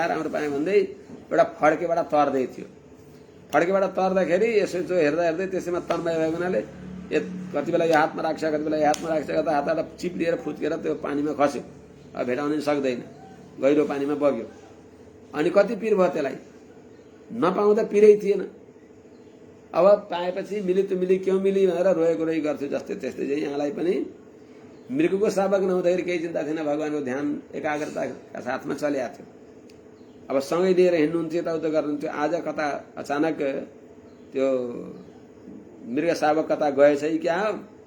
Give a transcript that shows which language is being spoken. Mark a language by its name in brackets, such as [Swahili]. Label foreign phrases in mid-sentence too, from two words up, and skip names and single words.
[Nepali] राम्रो पाएँ भन्दै एउटा फड्केबाट तर्दै थियो फड्केबाट तर्दाखेरि यसो हेर्दा हेर्दै त्यसैमा तन्मय भएको हुनाले कति बेला यो हातमा राख्छ कति बेला यो हातमा राख्छ गर्दा हातबाट चिप लिएर फुत्केर त्यो पानीमा खस्यो अब भेटाउन सक्दैन गहिरो पानीमा बग्यो अनि कति पिर भयो त्यसलाई नपाउँदा पिरै थिएन अब पाएपछि मिली त मिली [Hindi] क्यों मिली [Nepali] भनेर रोएको रोइ गर्थ्यो जस्तै त्यस्तै चाहिँ यहाँलाई पनि मृगको शावक नहुँदाखेरि केही चिन्ता थिएन भगवानको ध्यान एकाग्रताका साथमा चलिआएको थियो अब सँगै लिएर हिँड्नुहुन्थ्यो यताउता गर्नुहुन्थ्यो आज कता अचानक त्यो मृग शावक कता गएछ क्या हो